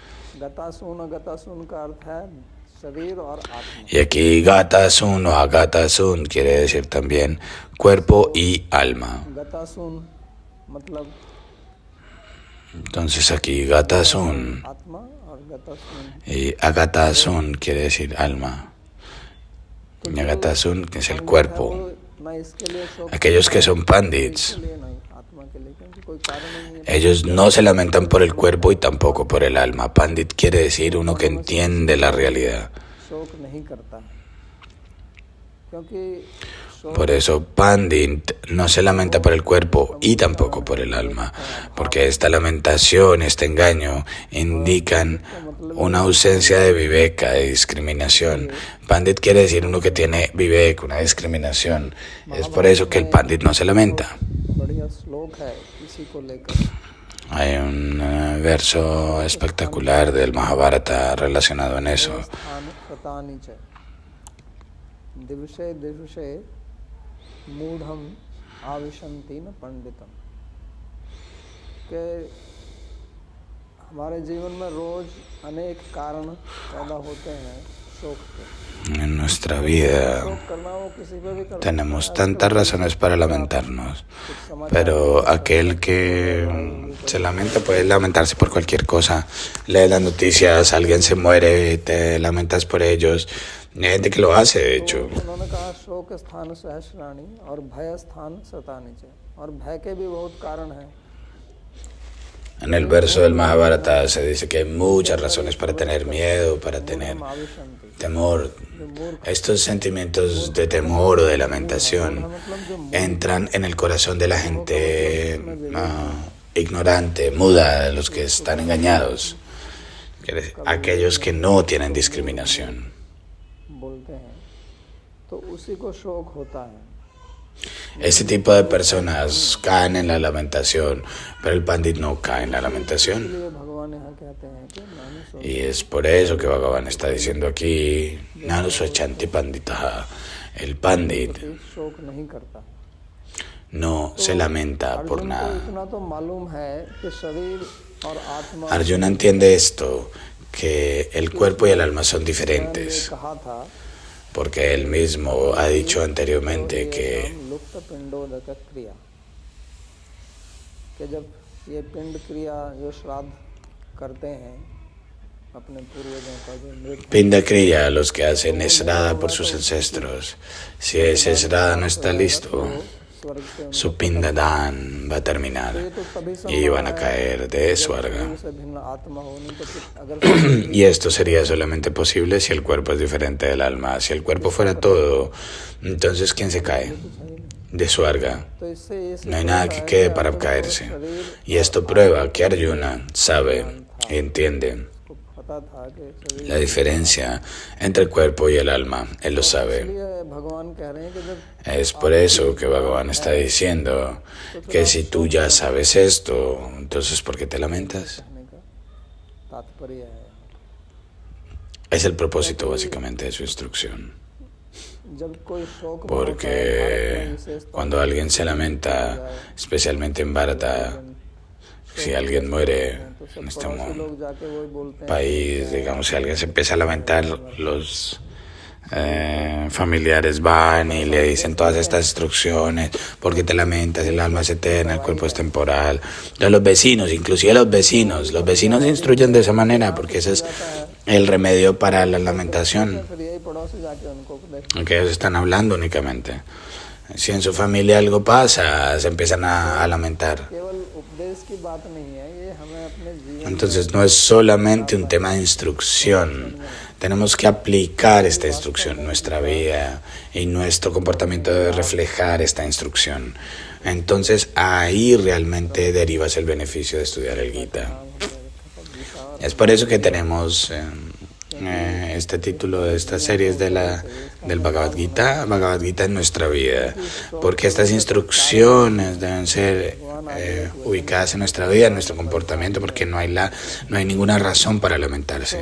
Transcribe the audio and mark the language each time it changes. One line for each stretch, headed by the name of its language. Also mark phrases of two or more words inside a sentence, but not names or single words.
Spanish: Y aquí Gatasun o Agatasun quiere decir también cuerpo y alma. Entonces aquí Gatasun y Agatasun quiere decir alma. Nyagatasun, que es el cuerpo.
Hindi: ना इसके लिए शोक
Spanish: Aquellos que son pandits,
Hindi: के लिए नहीं आत्मा के लिए, क्योंकि कोई कारण नहीं है।
Spanish: ellos no se lamentan por el cuerpo y tampoco por el alma. Pandit quiere decir uno que entiende la realidad.
Hindi: शोक नहीं करता है, क्योंकि शोक
Spanish: Por eso Pandit no se lamenta por el cuerpo y tampoco por el alma, porque esta lamentación, este engaño, indican una ausencia de viveka, de discriminación. Pandit quiere decir uno que tiene viveka, una discriminación. Es por eso que el Pandit no se lamenta.
Hindi: बढ़िया श्लोक है इसी को लेकर।
Spanish: Hay un verso espectacular del Mahabharata relacionado en eso.
Sanskrit: स्थान सतानि च दिवसे दिवसे मूढ़म आविशन्ति न पंडितम,
Hindi: के हमारे जीवन में रोज अनेक कारण पैदा होते हैं शोक के।
Spanish: En nuestra vida
Hindi: शोक करना वो किसी पे भी कर
Spanish: tenemos tantas razones para lamentarnos, pero aquel que se lamenta puede lamentarse por cualquier cosa. Lee las noticias, alguien se muere, te lamentas por ellos. Hay gente que lo hace, de hecho.
Hindi: उन्होंने कहा
Sanskrit: शोक स्थान सहस्राणी
Hindi: और
Sanskrit: भय स्थान सतानि च,
Hindi: और भय के भी बहुत कारण हैं।
Spanish: En el verso del Mahabharata se dice que hay muchas razones para tener miedo, para tener temor. Estos sentimientos de temor o de lamentación entran en el corazón de la gente ignorante, muda, de los que están engañados, aquellos que no tienen discriminación.
Hindi: बोलते हैं तो उसी को शोक होता है।
Spanish: Ese tipo de personas caen en la lamentación, pero el Pandit no cae en la lamentación.
Hindi: इसलिए भगवान यहाँ कहते हैं कि
Sanskrit: नानु शोक
Spanish: Y es por eso que Bhagavan está diciendo aquí,
Sanskrit: नानु स्वचन्ति पण्डिताः,
Spanish: el Pandit
Hindi: शोक नहीं करता।
Spanish: no se lamenta por
Hindi: अर्जुन को
Spanish: nada.
Hindi: इतना तो मालूम है कि शरीर और आत्मा
Spanish: Arjuna entiende esto, que el cuerpo y el alma son
Hindi: ने
Spanish: diferentes,
Hindi: कहा था
Spanish: porque él mismo ha dicho anteriormente que
Sanskrit: लुप्त पिंडोदक क्रिया,
Hindi: कि जब ये पिंड क्रिया जो श्राद्ध करते हैं अपने पूर्वजों का जो मृत
Spanish: Pinda Kriya, los que hacen Srada por sus ancestros, si ese Srada no está listo,
Hindi: स्वर्ग से
Spanish: su Pindadan va a terminar y van a caer de Swarga.
Hindi: उनसे भिन्न आत्मा होनी, तो फिर अगर
Spanish: Y esto sería solamente posible si el cuerpo es diferente del alma. Si el cuerpo fuera todo, entonces ¿quién se cae? De Swarga.
Hindi: तो इससे ये
Spanish: No hay nada que quede para caerse. Y esto prueba que Arjuna sabe y entiende
Hindi: को पता था कि शरीर,
Spanish: la diferencia entre el cuerpo y el alma. Él lo sabe.
Hindi: इसलिए भगवान कह रहे हैं कि जब
Spanish: Es por eso que Bhagavan está diciendo que si tú ya sabes esto, entonces ¿por qué te lamentas?
Hindi: कहने का तात्पर्य है,
Spanish: Es el propósito básicamente de su instrucción.
Hindi: जब कोई शोक
Spanish: Porque cuando alguien se lamenta, especialmente en Bharata, si alguien muere en este
Hindi: लोग जाके वही बोलते हैं
Spanish: país, digamos, si alguien se empieza a lamentar, los familiares van y le dicen todas estas instrucciones, porque te lamentas, el alma es eterna, el cuerpo es temporal. Entonces los vecinos, inclusive los vecinos instruyen de esa manera, porque ese es el remedio para la lamentación,
Hindi: फिर यही पड़ोसी जाके उनको उपदेश,
Spanish: que ellos están hablando únicamente. Si en su familia algo pasa, se empiezan a lamentar.
Hindi: केवल उपदेश की बात नहीं है, ये हमें अपने जीवन
Spanish: Entonces no es solamente un tema de instrucción, tenemos que aplicar esta instrucción en nuestra vida y nuestro comportamiento debe reflejar esta instrucción. Entonces ahí realmente derivas el beneficio de estudiar el Gita. Es por eso que tenemos este título de estas series del Bhagavad Gita en nuestra vida, porque estas instrucciones deben ser ubicadas en nuestra vida, en nuestro comportamiento, porque no hay ninguna razón para lamentarse.